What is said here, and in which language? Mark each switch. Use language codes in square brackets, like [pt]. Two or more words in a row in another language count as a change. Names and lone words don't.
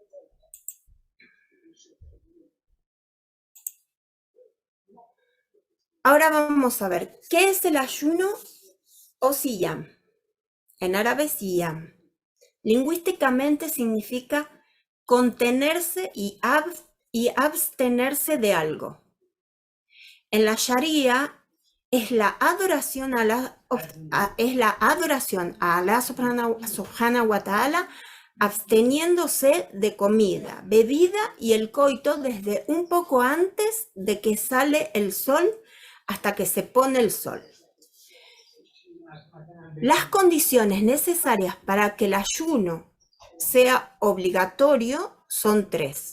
[es] Ahora vamos a ver, ¿qué es el ayuno o siyam? En árabe, siyam. Lingüísticamente significa contenerse y abstenerse de algo. En la Sharia es la adoración a Allah [ar] سبحانه وتعالى, [es] absteniéndose de comida, bebida y el coito desde un poco antes de que sale el sol hasta que se pone el sol. Las condiciones necesarias para que el ayuno sea obligatorio son 3.